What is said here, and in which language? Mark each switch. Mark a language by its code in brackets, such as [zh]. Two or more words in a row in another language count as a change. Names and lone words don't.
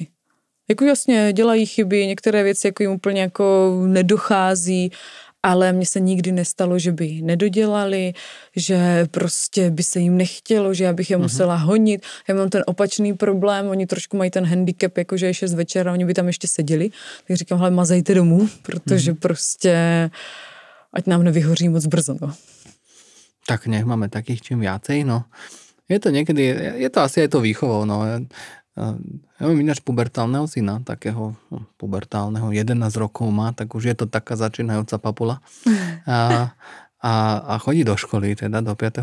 [cs] Jako jasně, dělají chyby, některé věci jako jim úplně jako nedochází, ale mně se nikdy nestalo, že by nedodělali, že prostě by se jim nechtělo, že já bych je musela honit. Já mám ten opačný problém, oni trošku mají ten handicap, jakože je 6 večera, oni by tam ještě seděli. Tak říkám, hele, mazejte domů, protože prostě ať nám nevyhoří moc brzo, no. [sk] Tak nech máme takých čím viacej, no. Je to niekedy, je to asi aj to výchovou, no. Ja mám ináč pubertálneho syna, takého pubertálneho, 11 rokov má, tak už je to taká začínajúca papula. A chodí do školy, teda do 5.